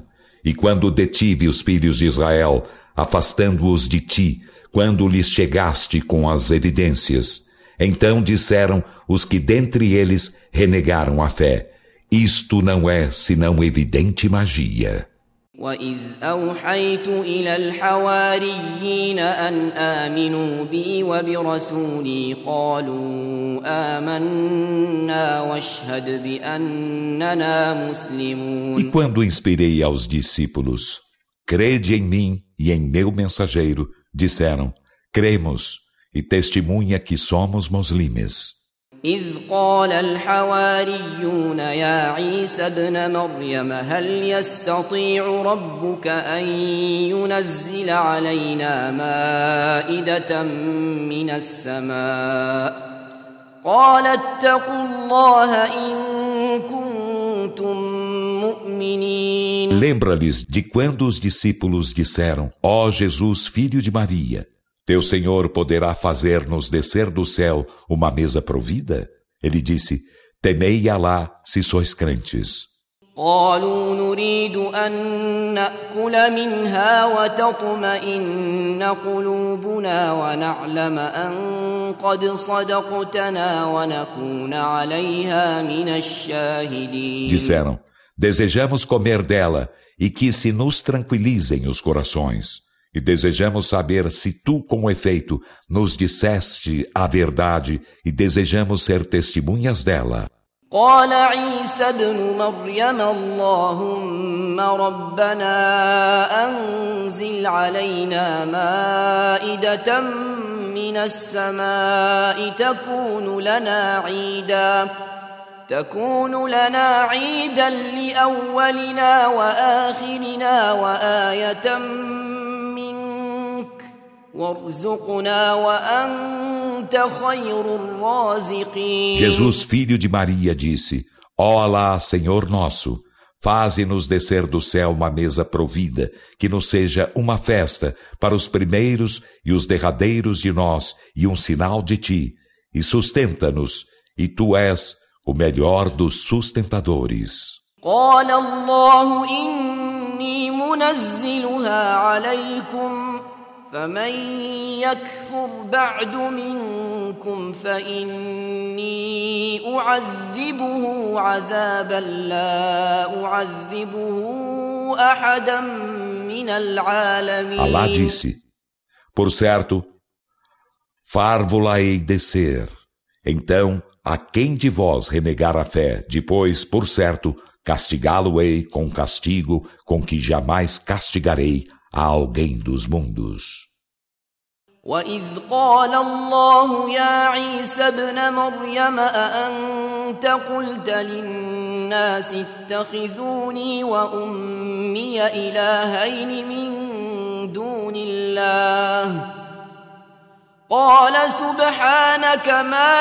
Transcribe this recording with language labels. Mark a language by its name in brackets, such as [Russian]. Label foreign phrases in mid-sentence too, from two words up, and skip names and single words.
[Portuguese] E quando detive os filhos de Israel, afastando-os de ti, quando lhes chegaste com as evidências. Então disseram os que dentre eles renegaram a fé: isto não é senão evidente magia. [Arabic] وإذ أوحيت إلى الحواريين أن آمنوا بي وبرسولي قالوا آمنا واشهد بأننا مسلمون. [Portuguese] E quando inspirei aos discípulos, crede em mim e em meu mensageiro, disseram, cremos, e testemunha que somos muslimes. [Arabic] إذ قال الحواريون يا عيسى ابن مريم هل يستطيع ربك أن ينزل علينا مائدة من السماء قال اتقوا الله إن كنتم مؤمنين. [Portuguese] Lembra-lhes de quando os discípulos disseram, ó Jesus, filho de Maria, teu Senhor poderá fazer-nos descer do céu uma mesa provida? Ele disse, temei Alá se sois crentes. [Arabic] قالوا نريد أن نأكل منها وتطمئن قلوبنا ونعلم أن قد صدقتنا ونكون عليها من الشاهدين. [Portuguese] Disseram, desejamos comer dela e que se nos tranquilizem os corações. E desejamos saber se tu, com efeito, nos disseste a verdade e desejamos ser testemunhas dela. [Arabic] قال عيسى ابن مريم اللهم ربنا أنزل علينا مائدة من السماء تكون لنا عيدا لأولنا وآخرنا وآية وارزقنا وأنت خير الرازقين. [Portuguese] Jesus, filho de Maria, disse, ó Alá, Senhor nosso, faze-nos descer do céu uma mesa provida, que nos seja uma festa para os primeiros e os derradeiros de nós e um sinal de ti, e sustenta-nos, e tu és o melhor dos sustentadores. [Arabic] قال الله إني منزلها عليكم فمن يكفر بعد منكم فإني أعذبه عذابا لا أعذبه أحدا من العالمين. [Portuguese] Alá disse, por certo, far-vo-la-ei descer. Então, a quem de vós renegar a fé, depois, por certo, castigá-lo-ei com castigo com que jamais castigarei a alguém dos mundos. [Arabic] وإذ قال الله يا عيسى ابن مريم أأنت قلت للناس اتخذوني وأمي إلهين من دون الله قال سبحانك ما